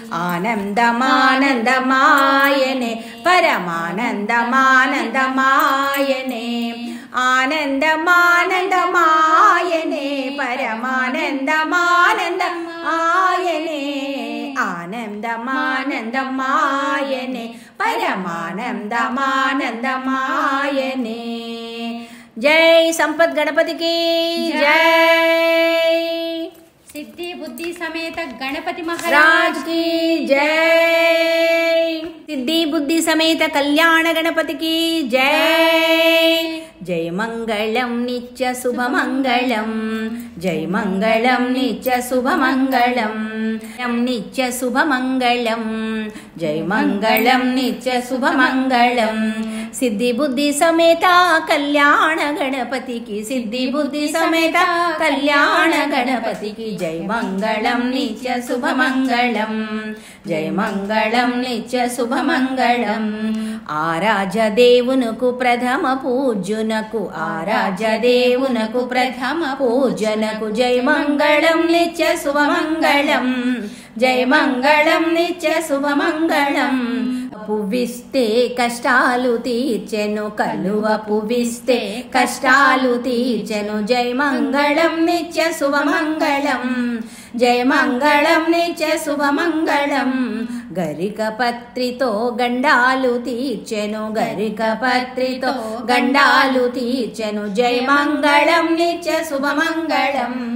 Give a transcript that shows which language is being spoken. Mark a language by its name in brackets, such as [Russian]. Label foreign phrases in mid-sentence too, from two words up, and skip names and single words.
[Telugu] ఆనందమానందమాయనే పరమానందమానందమాయనే ఆనందమానందమాయనే పరమానందమానందమాయనే ఆనందమానందమాయనే పరమానందమానందమాయనే జై సంపత్ గణపతికి జై సిద్ధి బుద్ధి సమేత గణపతి [Hindi] महाराज की जय सिद्धि बुद्धि समेत कल्याण गणपति की जय जय मंगलम नित्य शुभ मंगलम जय मंगलम नित्य शुभ मंगलम नित्य शुभ मंगलम जय मंगलम नित्य शुभ मंगलम सिद्धि बुद्धि समेत कल्याण गणपति की सिद्धि बुद्धि समेत कल्याण गणपति की जय मंगलम नित्य शुभ मंगलम जय मंगलम नित्य शुभ मंगलम [Telugu] आराध्य దేవునకు ప్రథమ పూజ్యునకు ఆరాధ్య దేవునకు ప్రథమ పూజ్యునకు జై మంగళం నిత్య శుభ మంగళం జై మంగళం నిత్య శుభ మంగళం పువ్విస్తే కష్టాలు తీర్చెను కలువ పువ్విస్తే కష్టాలు తీర్చెను జై మంగళం నిత్య శుభ మంగళం జయ మంగళం నిత్య శుభ మంగళం గరిక పత్రితో గండాలు తీర్చెను గరిక పత్రితో గండాలు తీర్చెను జయ మంగళం నిత్య శుభ మంగళం